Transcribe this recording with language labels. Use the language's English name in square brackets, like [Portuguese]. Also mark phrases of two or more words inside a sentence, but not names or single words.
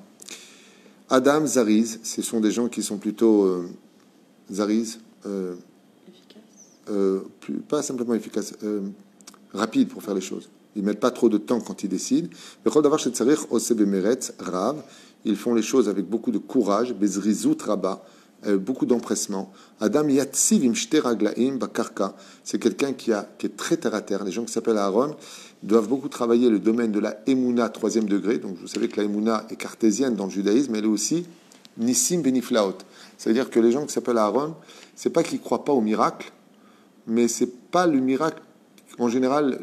[French] Adam, Zariz, ce sont des gens qui sont plutôt Zariz, pas simplement efficaces, rapides pour faire les choses. Ils mettent pas trop de temps quand ils décident. Ils font les choses avec beaucoup de courage, [Hebrew] בזריזות רבה, [French] beaucoup d'empressement. [Hebrew] אדם יציב עם שתי רגליים בקרקע. [French] C'est quelqu'un qui est très terre à terre. Les gens qui s'appellent Aaron doivent beaucoup travailler le domaine de la Emouna 3e degré. Donc vous savez que la Emouna est cartésienne dans le judaïsme, mais elle est aussi [Hebrew] ניסים בנפלאות. [French] C'est-à-dire que les gens qui s'appellent Aaron, c'est pas qu'ils croient pas au miracle, mais c'est pas le miracle en général.